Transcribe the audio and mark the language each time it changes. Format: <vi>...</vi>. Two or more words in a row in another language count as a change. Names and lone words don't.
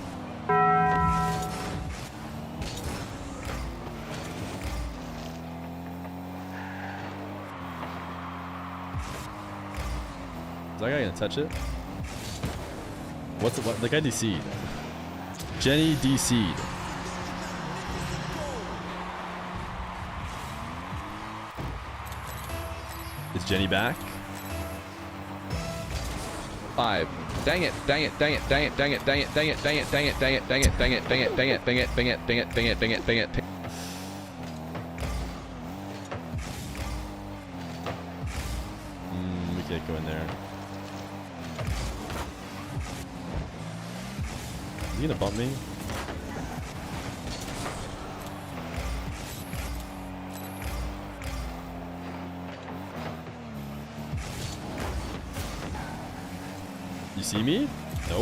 <en>Is that guy gonna touch it? What's it? What? The guy DC'd. Jenny DC'd. Is Jenny back? 5. Dang it, dang it, dang it, dang it, dang it, dang it, dang it, dang it, dang it, dang it, dang it, dang it, dang it, dang it, dang it, dang it, dang it, dang it, dang it, dang it. We can't go in there. Is he gonna bump me? You see me? Nope.</en>